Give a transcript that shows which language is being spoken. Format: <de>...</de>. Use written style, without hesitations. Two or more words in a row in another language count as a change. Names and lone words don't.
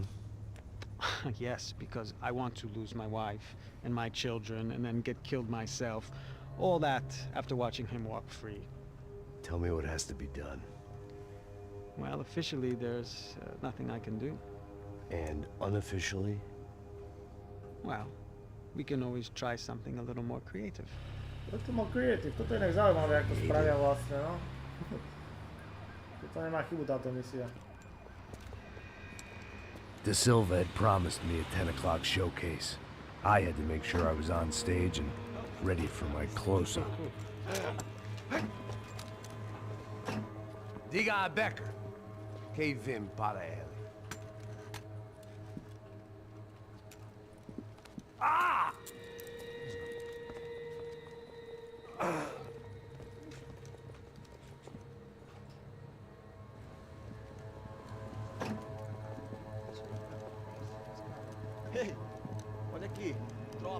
<en>Yes, because I want to lose my wife and my children and then get killed myself. All that after watching him walk free. Tell me what has to be done. Well, officially, there's nothing I can do. And unofficially? Well, we can always try something a little more creative.</en> <sk>Toto mal creative, toto je inak zaujímavé, ako to spravia vlastne, no. Toto nemá chybu táto misia.</sk> <en>De Silva had promised me a 10 o'clock showcase. I had to make sure I was on stage and ready for my close-up.</en> <pt>Diga a Becker. Que vim para ele. Ah! Ei, olha aqui. Tropa.</pt>